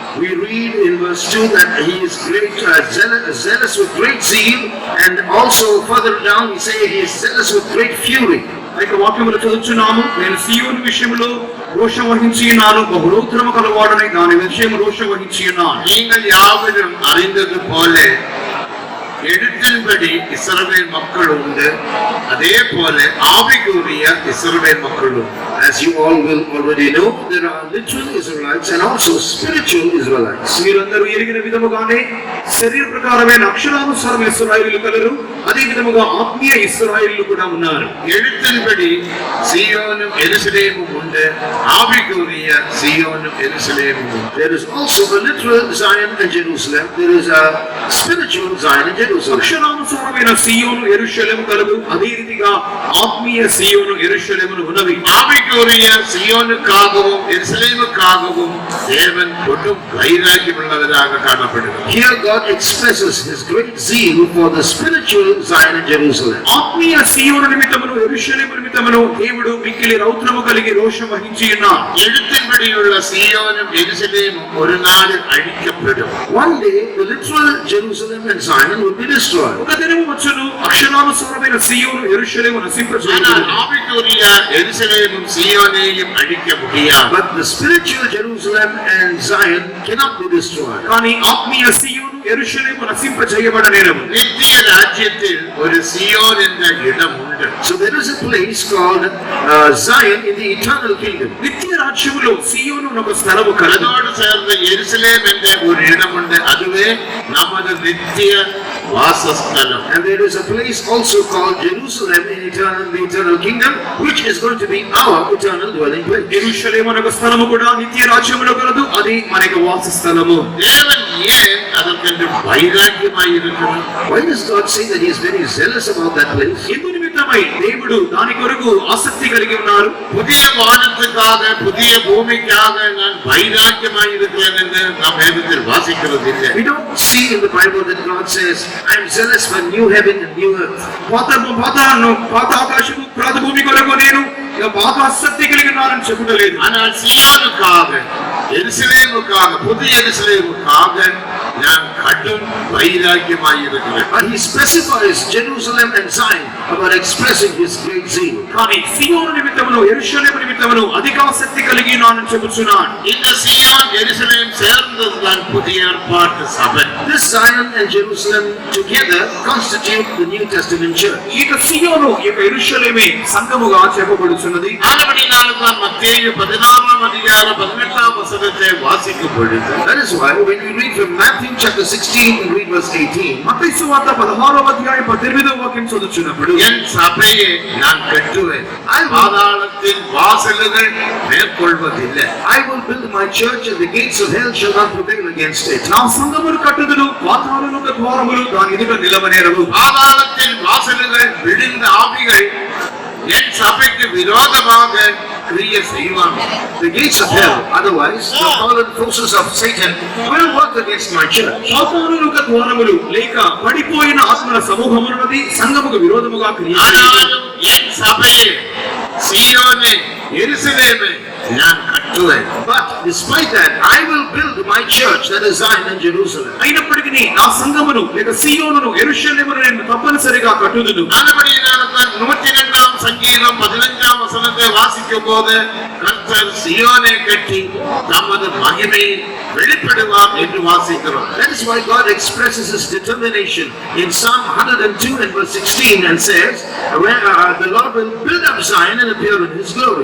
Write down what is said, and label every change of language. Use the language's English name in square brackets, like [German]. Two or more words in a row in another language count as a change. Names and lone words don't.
[English] We read in verse 2 that he is great, zealous with great zeal, and also further down we say he is zealous with great fury. [Telugu] ఇక వాక్యములు చదువుచున్నాము, నేను సీయోను విషయములో రోషం వహించి ఉన్నాను, బహురోత్తరము కలవాడనై దాని విషయం రోషం వహించి ఉన్నాను. [Tamil] நீங்கள் யாவரும் அறிந்தது போல எழுத்தின்படி இஸ்ரவேல் மக்கள் உண்டு, அதே போல ஆவிக்குரிய இஸ்ரவேல் மக்கள் உண்டு. [English] As you all will already know, there are literal Israelites and also spiritual Israelites. [Telugu] మీరందరూ ఎరిగిన విధముగానే శరీర ప్రకారమైన అక్షరానుసారం ఇశ్రాయేలీయులు కలరు, అదే విధముగా ఆత్మీయ ఇశ్రాయేలీయులు కూడా ఉన్నారు. [Tamil] எழுத்தின்படி சீயோனும் எருசலேமும் உண்டு, ஆவிக்குரிய சீயோனும் எருசலேமும் உண்டு. [English] There is also a literal Zion and Jerusalem. There is a spiritual Zion and Jerusalem. [Telugu] అక్షరానుసారమైన సీయోను యెరూషలేము కలదు, అదే రీతిగా ఆత్మీయ సీయోను యెరూషలేములు ఉన్నవి. [Tamil] ஆவிக்குரிய சீயோனுக்காகவும் எருசலேமுக்காகவும் தேவன் கொடும் வைராக்கியமுள்ளவராக காணப்படுகிறார். [English] Here God expresses his great zeal for the spiritual Zion and Jerusalem. [Telugu] ఆత్మీయ సీయోను నిమిత్తమును యెరూషలేము నిమిత్తమును దేవుడు మిక్కిలి రౌద్రము కలిగి రోషం వహించి ఉన్నాడు. [Tamil] எழுத்தின்படியுள்ள சீயோனும் எருசலேமும் ஒரு நாள் அழிக்கப்படும். [English] One day the literal Jerusalem and Zion will be destroyed. [Telugu] ఒక దినము వచ్చును, అక్షరానుసారమైన సీయోను యెరూషలేము ஆனால் నశింపజేయబడును. [Tamil] ஆவிக்குரிய எருசலேமும் சீயோனையும் அழிக்க முடியாது. [English] But the spiritual Jerusalem and Zion cannot be destroyed. [Telugu] కానీ ఆత్మీయ సీయోను యెరూషలేము నశింపజేయబడనేరవు. [Tamil] நித்திய ராஜ்யத்தில் ஒரு சியோன் என்ற இடம் உண்டு. [English] So there is a place called Zion in the eternal kingdom. [Telugu] నిత్య రాజ్యములో సీయోను ఒక స్థలము కలదు. [Tamil] அதோடு சேர்ந்த எருசலேம் என்ற ஒரு இடம் உண்டு. அதுவே நமது நித்திய வாசஸ்தலம். [English] And there is a place also called Jerusalem in the eternal kingdom, which is going to be our eternal dwelling place. [Telugu] యెరూషలేము అనే ఒక స్థలము కూడా నిత్య రాజ్యములో కలదు, అది మనకి వాసస్థలము. [Tamil] தேவன் ஏன் அதற்கென்று வைராக்கியமாய் இருக்கிறார்? [English] Why does God say that he is very zealous about that place? [Telugu] ఎందు నిమిత్తమై దేవుడు దాని కొరకు ఆసక్తి కలిగి ఉన్నారు. [Tamil] புதிய வானத்துக்காக புதிய பூமிக்காக நான் வைராக்கியமாய் இருக்கிறேன் என்று நாம் வேதத்தில் வாசிக்கிறது இல்லை. [English] We don't see in the Bible that God says, I am zealous for new heaven and new earth. [Telugu] పాత ఆకాశము పాత భూమి కొరకు నేను పాత ఆసక్తి కలిగి ఉన్నానని చెప్పుటలేదు. [Tamil] ஆனால் சீயோனுக்காக எருசலேமுக்காக புதிய எருசலேமுக்காக நான் கடும் வைராக்கியமாய் இருக்கிறேன். [English] But he specifies Jerusalem and Zion about expressing his great zeal. [Telugu] కానీ సీయోను నిమిత్తమును యెరూషలేము నిమిత్తమును అధికాసక్తి కలిగి ఉన్నానని చెప్పుచున్నాను. [Tamil] இந்த சீயோன் எருசலேம் சேர்ந்ததுதான் புதிய ஏற்பாட்டு சபை. [English] This Zion and Jerusalem together constitute the New Testament church. [Telugu] ఇక సీయోను ఇక యెరూషలేమే సంఘముగా చెప్పబడుచున్నది. [Tamil] ஆனபடினால்தான் மத்தேயு 16ஆம் அதிகாரம் 18ஆம் வசனத்தை வாசிக்கும் பொழுது, [English] That is why when we read from Matthew chapter 16 and read verse 18, [Telugu] మత్తయి సువార్త 16వ అధ్యాయం 18వ వాక్యం చదువుచున్నప్పుడు, [Tamil] என் சபையை நான் கட்டுவேன், பாதாளத்தின் வாசல்கள் மேற்கொள்வதில்லை. [English] I will build my church and the gates of hell shall not prevail against it. [Telugu] నా సంఘమును కట్టుదును, పాతాళముల ద్వారములు దాని ఎదుట నిలవనేరవు. [Tamil] பாதாளத்தின் வாசல்கள் விழுந்த ஆவிகள் என் சபைக்கு விரோதமாக கிரியை செய்வாங்க. [English] The gates of hell, otherwise the fallen forces of Satan, will work against my church. [Telugu] పాతాళముల ద్వారములు లేక పడిపోయిన ఆత్మల సమూహమున్నది సంఘముకు విరోధముగా క్రియ చేయును. [Tamil] ஆனாலும் என் சபையை சீயோனை எருசலேமை நான் கட்டுவேன். [English] But despite that, I will build my church, that is Zion and Jerusalem. [Telugu] అయినప్పటికీ నా సంఘమును లేక సీయోనును యెరూషలేమును నేను తప్పనిసరిగా కట్టుదును. [Tamil] ஆனபடியினால்தான் 102ஆம் சங்கீதம் 15ஆம் வசனத்தை வாசிக்கும் போது கர்த்தர் சீயோனை கட்டி தமது மகிமையை வெளிப்படுவார் என்று வாசிக்கிறோம். [English] That is why God expresses his determination in Psalm 102 and verse 16 and says, the Lord will build up Zion and appear in his glory.